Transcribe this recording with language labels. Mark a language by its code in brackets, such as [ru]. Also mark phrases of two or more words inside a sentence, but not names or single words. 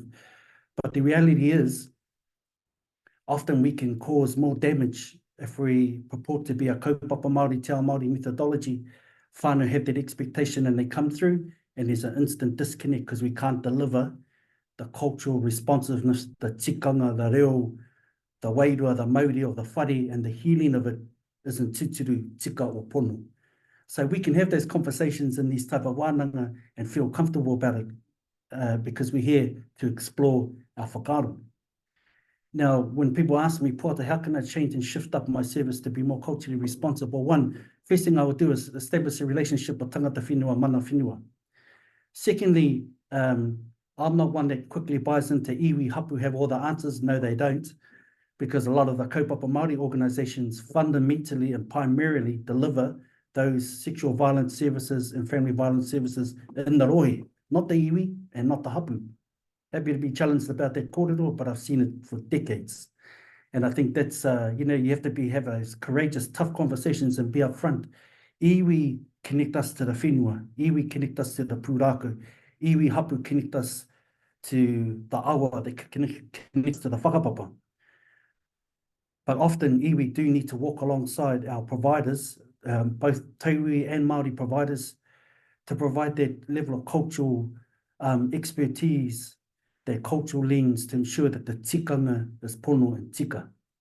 [en] But the reality is, often we can cause more damage if we purport to be a [mi] kaupapa Māori, Te Ao Māori [en] methodology. Whānau have that expectation and they come through and there's an instant disconnect because we can't deliver the cultural responsiveness, the tikanga, the reo, the wairua, the mauri or the whare, and the healing of it isn't [mi] tūturu, tika [en] or pono. So we can have those conversations in these type of wānanga and feel comfortable about it because we're here to explore our whakaaro. Now, when people ask me, Poata, how can I change and shift up my service to be more culturally responsible? One, first thing I would do is establish a relationship with [mi] tangata whenua, mana whenua. [en] Secondly, I'm not one that quickly buys into [mi] iwi hapu [en] have all the answers. No, they don't, because a lot of the [mi] kaupapa Māori [en] organisations fundamentally and primarily deliver those sexual violence services and family violence services in the rohe, not the iwi and not the hapu. Happy to be challenged about that kōrero, but I've seen it for decades. And I think that's, you know, you have to have those courageous, tough conversations and be upfront. Iwi connect us to the whenua, iwi connect us to the pūrākau, iwi hapu connect us to the awa that connects to the whakapapa. But often iwi do need to walk alongside our providers, both Tauiwi and Māori providers, to provide that level of cultural expertise, that cultural lens to ensure that the tikanga is pono and tika.